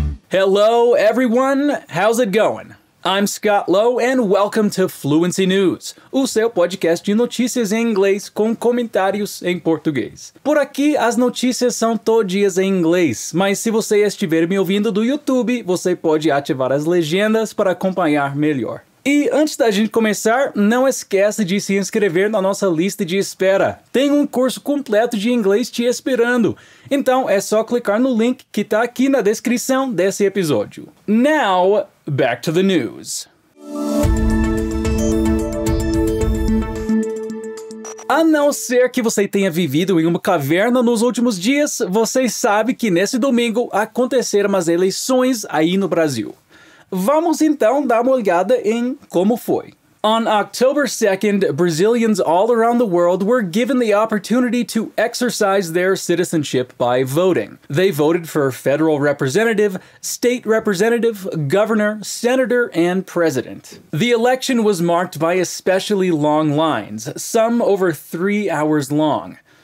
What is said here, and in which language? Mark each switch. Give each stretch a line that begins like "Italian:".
English: Hello everyone, how's it going? I'm Scott Lowe and welcome to Fluency News,
Portuguese: o seu podcast de notícias em inglês com comentários em português. Por aqui, as notícias são todias em inglês, mas se você estiver me ouvindo do YouTube, você pode ativar as legendas para acompanhar melhor. E antes da gente começar, não esquece de se inscrever na nossa lista de espera. Tem um curso completo de inglês te esperando. Então é só clicar no link que está aqui na descrição desse episódio.
English: Now, back to the news.
Portuguese: A não ser que você tenha vivido em uma caverna nos últimos dias, você sabe que nesse domingo aconteceram as eleições aí no Brasil. Vamos então dar uma olhada em como foi.
English: On October 2nd, Brazilians all around the world were given the opportunity to exercise their citizenship by voting. They voted for federal representative, state representative, governor, senator, and president. The election was marked by especially long lines, some over 3 hours long.